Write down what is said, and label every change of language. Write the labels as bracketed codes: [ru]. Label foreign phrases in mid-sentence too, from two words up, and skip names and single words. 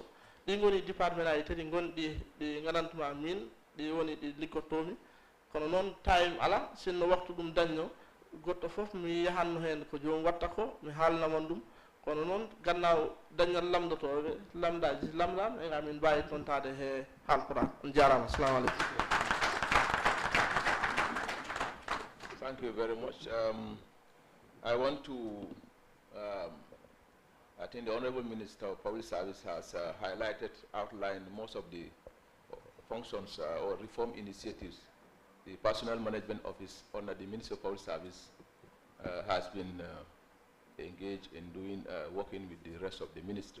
[ff] Ɗi goni département aji tati gonɗi ɗi gandantuma min ɗi woni ɗi liggottomi kono noon time ala sinno waktu ɗum dañno goɗɗo fof mi yahanno hen ko jomum watta ko mi haalnamon ɗum kono noon gannaaw dañal lamdotoɓe lamdaji lamdam e amin mbawi tontade he haalpora on jarama. [ar] السلام عليكم. [en] Thank you very much. I want to I think the Honorable Minister of Public Service has outlined most of the functions or reform initiatives the Personnel Management Office under the Ministry of Public Service has been engaged in doing, working with the rest of the ministry.